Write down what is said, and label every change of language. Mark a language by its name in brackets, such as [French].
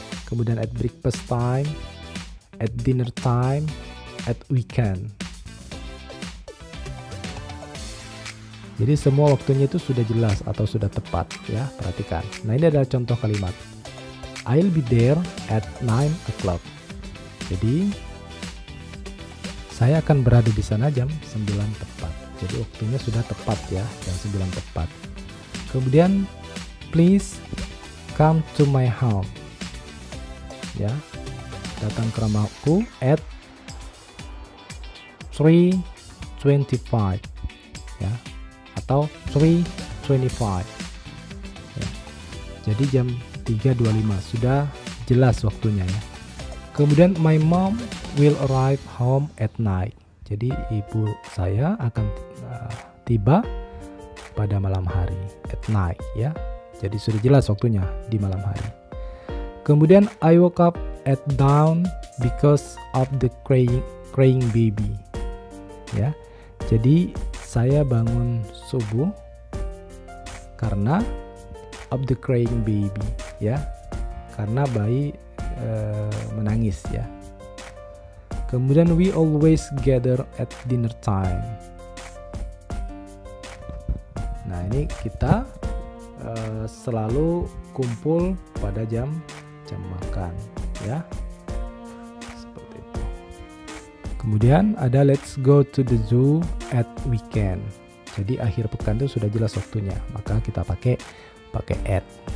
[Indonesian] Kemudian [English] at breakfast time, at dinner time, at weekend. [Indonesian] Jadi semua waktunya itu sudah jelas atau sudah tepat, ya, perhatikan. Nah, ini adalah contoh kalimat. [English] I'll be there at 9 o'clock. [Indonesian] Jadi saya akan berada di sana jam 9 tepat. Jadi waktunya sudah tepat, ya, jam 9 tepat. Kemudian [English] please come to my home. [Indonesian] Ya, datang ke rumahku [English] at 3:25, [Indonesian] ya, atau 3:25, ya. Jadi jam 3:25 sudah jelas waktunya, ya. Kemudian [English] my mom will arrive home at night. [Indonesian] Jadi ibu saya akan tiba pada malam hari, [English] at night, [Indonesian] ya. Jadi sudah jelas waktunya di malam hari. Kemudian [English] I woke up at dawn because of the crying baby. [Indonesian] Ya. Jadi saya bangun subuh karena [English] of the crying baby, [Indonesian] ya. Karena bayi menangis, ya. Kemudian [English] we always gather at dinner time. [Indonesian] Nah, ini kita selalu kumpul pada jam makan, ya, seperti itu. Kemudian ada [English] let's go to the zoo at weekend. [Indonesian] Jadi akhir pekan itu sudah jelas waktunya, maka kita pakai at.